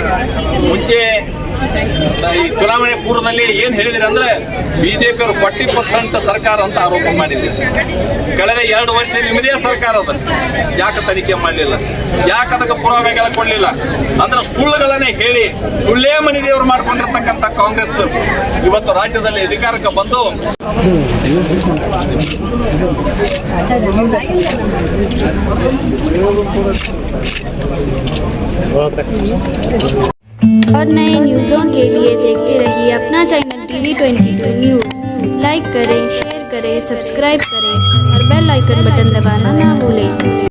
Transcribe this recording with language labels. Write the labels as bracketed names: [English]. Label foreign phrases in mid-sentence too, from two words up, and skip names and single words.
[Kannada] ಮುಂಚೆ ಈ ಚುನಾವಣೆ ಪೂರ್ವದಲ್ಲಿ ಏನ್ ಹೇಳಿದ್ರಿ ಅಂದ್ರೆ ಬಿಜೆಪಿ ಅವರು 40% ಸರ್ಕಾರ ಅಂತ ಆರೋಪ ಮಾಡಿದ್ರಿ. ಕಳೆದ 2 ವರ್ಷ ನಿಮ್ಮದೇ ಸರ್ಕಾರ ಅದ. ಯಾಕೆ ತನಿಖೆ ಮಾಡಲಿಲ್ಲ, ಯಾಕೆ ಅದಕ್ಕೆ ಪುರಾವೆಗಳ ಕೊಡಲಿಲ್ಲ ಅಂದ್ರೆ ಸುಳ್ಳುಗಳನ್ನೇ ಹೇಳಿ ಸುಳ್ಳೇ ಮನಿ ದೇವರು ಮಾಡ್ಕೊಂಡಿರ್ತಕ್ಕಂಥ ಕಾಂಗ್ರೆಸ್ ಇವತ್ತು ರಾಜ್ಯದಲ್ಲಿ ಅಧಿಕಾರಕ್ಕೆ ಬಂದು [Hindi] और नए न्यूज़ों के लिए देखते रहिए अपना चैनल TV22 न्यूज़। लाइक करें, शेयर करें, सब्सक्राइब करें और [English] bell icon button [Hindi] दबाना ना भूलें।